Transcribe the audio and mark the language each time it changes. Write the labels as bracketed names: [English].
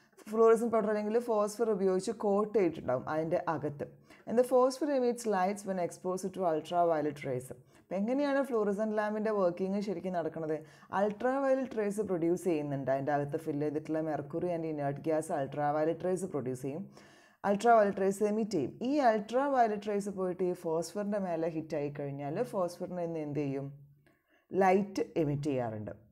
[Malayalam] Fluorescent powder അല്ലെങ്കിൽ phosphor ഉപയോഗിച്ച് coat ചെയ്തിട്ടുണ്ടാവും അതിൻ്റെ അകത്ത്. [English] And the phosphor emits lights when exposed to ultraviolet rays. [Malayalam] അപ്പോൾ എങ്ങനെയാണ് ഫ്ലൂറസെൻറ്റ് ലാമ്പിൻ്റെ വർക്കിംഗ് ശരിക്കും നടക്കുന്നത്? അൾട്രാവയലറ്റ് റേസ് പ്രൊഡ്യൂസ് ചെയ്യുന്നുണ്ട്. അതിൻ്റെ അകത്ത് ഫില്ല് ചെയ്തിട്ടുള്ള mercury and inert gas ultraviolet raise produce ചെയ്യും, അൾട്രാവയലറ്റ് റേസ് എമിറ്റ് ചെയ്യും. ഈ അൾട്രാവയലറ്റ് റേസ് പോയിട്ട് ഈ ഫോസ്ഫറിൻ്റെ മേലെ ഹിറ്റായി കഴിഞ്ഞാൽ ഫോസ്ഫറിന് ഇന്ന് എന്ത് ചെയ്യും, ലൈറ്റ് എമിറ്റ് ചെയ്യാറുണ്ട്.